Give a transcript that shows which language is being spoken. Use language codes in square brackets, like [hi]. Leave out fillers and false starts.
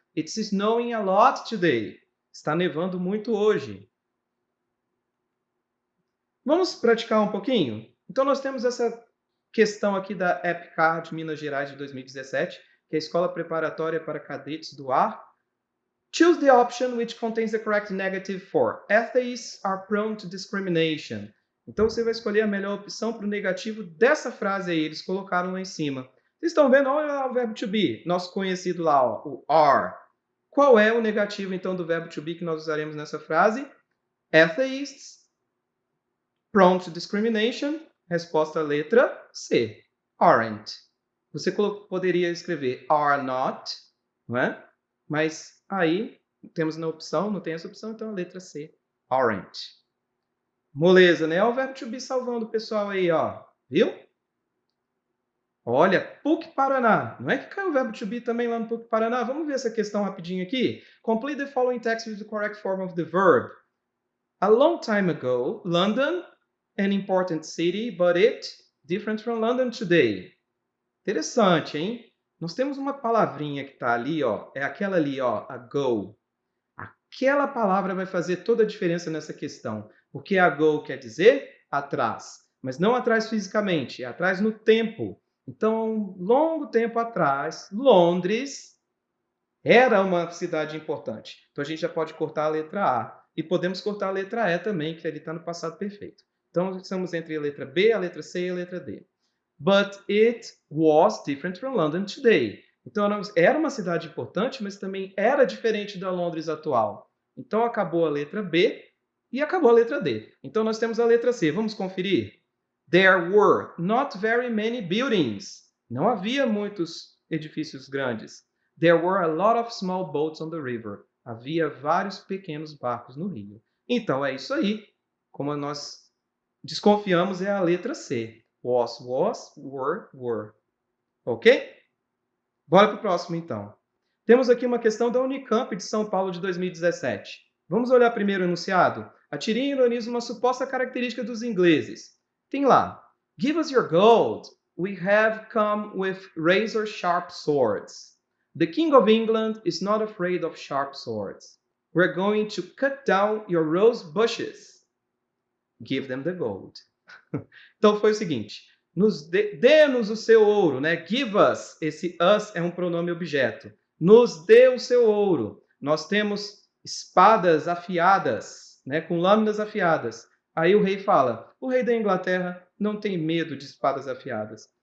[en] It's snowing a lot today. [pt] Está nevando muito hoje. Vamos praticar um pouquinho? Então, nós temos essa questão aqui da EPCAR de Minas Gerais de 2017, que é a Escola Preparatória para Cadetes do Ar. [en] Choose the option which contains the correct negative for. Atheists are prone to discrimination. [pt] Então, você vai escolher a melhor opção para o negativo dessa frase aí. Eles colocaram lá em cima. Vocês estão vendo? Olha o verbo to be, nosso conhecido lá, ó, o are. Qual é o negativo, então, do verbo to be que nós usaremos nessa frase? [en] Atheists, prone to discrimination, [pt] resposta letra C, [en] aren't. [pt] Você poderia escrever are not, não é? Mas aí temos na opção, não tem essa opção, então a letra C, aren't. Moleza, né? Olha o verbo to be salvando o pessoal aí, ó. Viu? Olha, PUC Paraná. Não é que caiu o verbo to be também lá no PUC Paraná? Vamos ver essa questão rapidinho aqui? [en] Complete the following text with the correct form of the verb. A long time ago, London, an important city, but it different from London today. [pt] Interessante, hein? Nós temos uma palavrinha que está ali, ó. É aquela ali, ó, ago. Aquela palavra vai fazer toda a diferença nessa questão. Porque ago quer dizer atrás. Mas não atrás fisicamente, é atrás no tempo. Então, longo tempo atrás, Londres era uma cidade importante. Então, a gente já pode cortar a letra A. E podemos cortar a letra E também, que ele está no passado perfeito. Então, estamos entre a letra B, a letra C e a letra D. [en] But it was different from London today. [pt] Então, era uma cidade importante, mas também era diferente da Londres atual. Então, acabou a letra B e acabou a letra D. Então, nós temos a letra C. Vamos conferir? [en] There were not very many buildings. [pt] Não havia muitos edifícios grandes. [en] There were a lot of small boats on the river. [pt] Havia vários pequenos barcos no rio. Então, é isso aí. Como nós desconfiamos, é a letra C. [en] Was, were. Ok? [pt] Bora para o próximo, então. Temos aqui uma questão da Unicamp de São Paulo de 2017. Vamos olhar primeiro o enunciado? A tirinha ironiza uma suposta característica dos ingleses. Tem lá, [en] give us your gold. We have come with razor-sharp swords. The King of England is not afraid of sharp swords. We're going to cut down your rose bushes. Give them the gold. [pt] Então foi o seguinte, dê-nos o seu ouro, né? [en] Give us, [pt] esse us é um pronome objeto. Nos dê o seu ouro. Nós temos espadas afiadas, né? Com lâminas afiadas. Aí o rei fala, o rei da Inglaterra não tem medo de espadas afiadas.